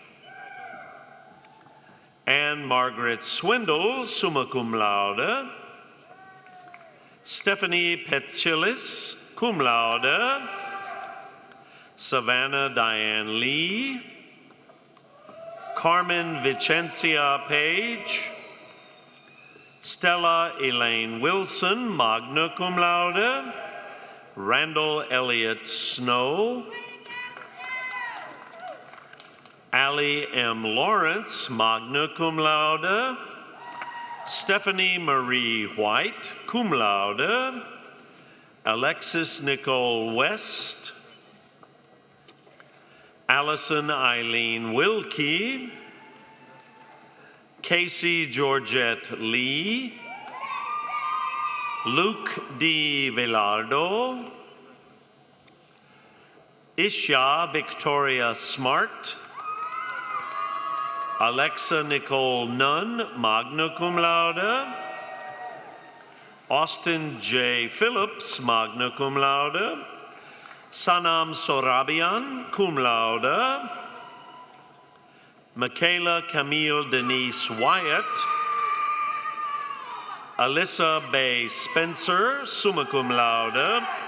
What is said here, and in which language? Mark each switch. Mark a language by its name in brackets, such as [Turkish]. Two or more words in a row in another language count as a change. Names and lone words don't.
[Latin] Anne Margaret Swindle, summa cum laude, Stephanie Petchilis, cum laude, [English] Savannah Diane Lee, Carmen Vicencia Page, Stella Elaine Wilson, [Latin] magna cum laude, [English] Randall Elliott Snow, Allie M. [Latin] Lawrence, magna cum laude, [English] Stephanie Marie White, [Latin] cum laude, [English] Alexis Nicole West, Allison Eileen Wilkie, Casey Georgette Lee, Luke D. Velardo, Isha Victoria Smart, Alexa Nicole Nunn, [Latin] magna cum laude, [English] Austin J. Phillips, [Latin] magna cum laude, [English] Sanam Sorabian, [Latin] cum laude, [English] Michaela Camille Denise Wyatt, Alyssa Bay Spencer, [Latin] summa cum laude,